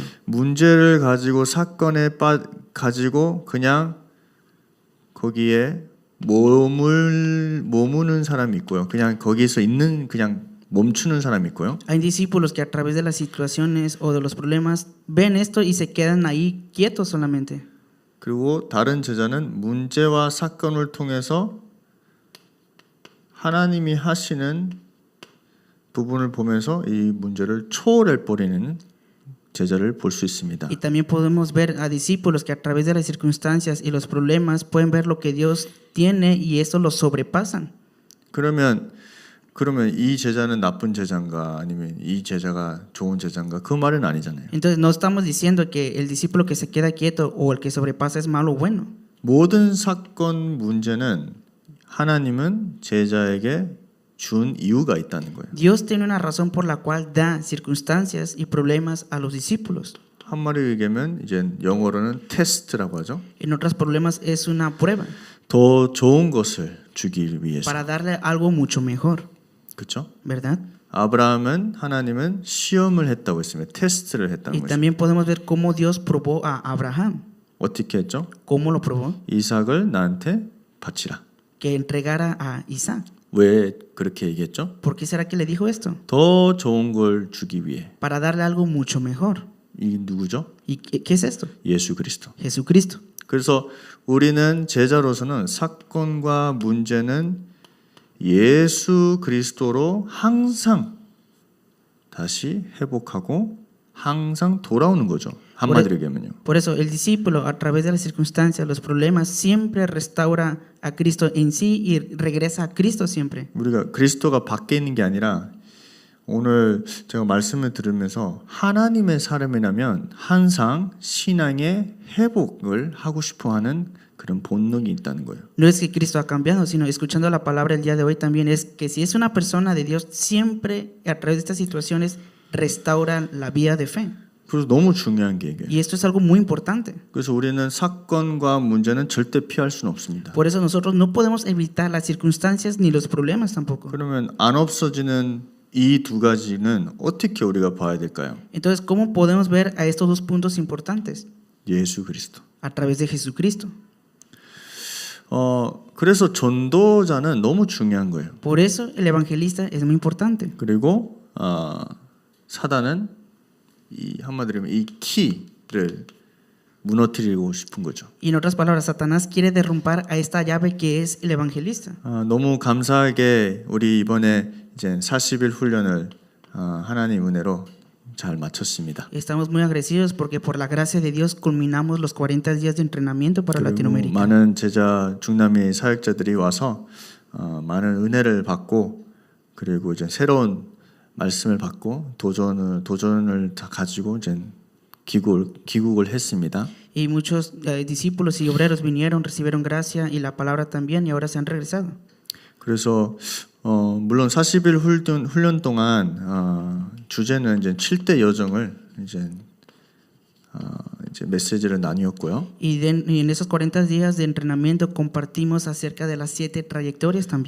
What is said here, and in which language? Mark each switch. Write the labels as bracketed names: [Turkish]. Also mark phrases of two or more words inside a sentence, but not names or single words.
[Korean] 문제를 가지고 사건에 가지고 그냥 거기에 머무는 사람이 있고요. 그냥 거기서 있는 그냥 멈추는 사람이 있고요. [Spanish] Hay discípulos que a través de las situaciones o de los problemas ven esto y se quedan ahí quietos solamente. [Korean] 그리고 다른 제자는 문제와 사건을 통해서 하나님이 하시는 부분을 보면서 이 문제를 초월해 버리는 제자를 볼 수 있습니다. [Spanish] Y también podemos ver a discípulos que a través de las circunstancias y los problemas pueden ver lo que Dios tiene y eso lo sobrepasan. [Korean] 그러면 이 제자는 나쁜 제자인가 아니면 이 제자가 좋은 제자인가 그 말은 아니잖아요. [Spanish] Entonces no estamos diciendo que el discípulo que se queda quieto o el que sobrepasa es malo o bueno. [Korean] 모든 사건 문제는 하나님은 제자에게 준 이유가 있다는 거예요. [Spanish] Dios tiene una razón por la cual da circunstancias y problemas a los discípulos. [Korean] 한마디로 얘기하면 이제 영어로는 테스트라고 하죠. [Spanish] En otros problemas es una prueba [Korean] 더 좋은 것을 주기 위해서. [Spanish] para darle algo mucho mejor, [Korean] 그렇죠? [Spanish] ¿verdad? [Korean] 아브라함은 하나님은 시험을 했다고 했습니다. 테스트를 했다는 [Spanish] Y [Korean] 거죠. [Spanish] también podemos ver cómo Dios probó a Abraham. [Korean] 어떻게 했죠? [Spanish] ¿Cómo lo probó? [Korean] 이삭을 나한테 바치라. [Spanish] Que entregara a Isaac. [Korean] 왜 그렇게 얘기했죠? [Spanish] ¿Por qué será que le dijo esto? [Korean] 더 좋은 걸 주기 위해. [Spanish] Para darle algo mucho mejor. [Korean] 이 누구죠? [Spanish] ¿Y qué es esto? [Korean] 예수 그리스도. [Spanish] Jesucristo. [Korean] 그래서 우리는 제자로서는 사건과 문제는 예수 그리스도로 항상 다시 회복하고 항상 돌아오는 거죠. 한마디로 얘기하면요. [Spanish] Por eso el discípulo a través de las circunstancias, los problemas, siempre restaura a Cristo en sí y regresa a Cristo siempre. [Korean] 우리가 그리스도가 밖에 있는 게 아니라 오늘 제가 말씀을 들으면서 하나님의 사람이라면 항상 신앙의 회복을 하고 싶어하는 그런 본능이 있다는 거예요. [Spanish] No es que Cristo ha cambiado, sino escuchando la palabra el día de hoy también es que si es una persona de Dios, siempre a través de estas situaciones restaura la vida de fe. [Korean] 그래서 너무 중요한 게 이게. [Spanish] Y esto es algo muy importante. [Korean] 그래서 우리는 사건과 문제는 절대 피할 수는 없습니다. [Spanish] Por eso nosotros no podemos evitar las circunstancias ni los problemas tampoco. [Korean] 그러면 안 없어지는 이 두 가지는 어떻게 우리가 봐야 될까요? [Spanish] Entonces, ¿cómo podemos ver a estos dos puntos importantes? [Korean] 예수 그리스도. [Spanish] A través de Jesucristo. [Korean] 그래서 전도자는 너무 중요한 거예요. [Spanish] Por eso el evangelista es muy importante. [Korean] 그리고 사단은 이 한마디로 하면 이 키를 무너뜨리고 싶은 거죠. [Spanish] Y en otras palabras, Satanás quiere derrumbar a esta llave que es el evangelista. [Korean] 너무 감사하게 우리 이번에 이제 40일 훈련을 하나님 은혜로 잘 마쳤습니다. [Spanish] Estamos muy agradecidos porque por la gracia de Dios culminamos los 40 días de entrenamiento para [Korean] 그리고 [Spanish] Latinoamérica. [Korean] 많은 제자 중남미 사역자들이 와서 많은 은혜를 받고 그리고 이제 새로운 말씀을 받고 도전을 다 가지고 이제 귀국을 했습니다. [Spanish] Y muchos discípulos y obreros vinieron, recibieron gracia y la palabra también y ahora se han regresado. [Korean] 그래서 물론 40일 훈련 동안 주제는 이제 7대 여정을 이제 메시지를 나누었고요. [Spanish] Y en esos 40 días de entrenamiento compartimos acerca de las 7 trayectorias también.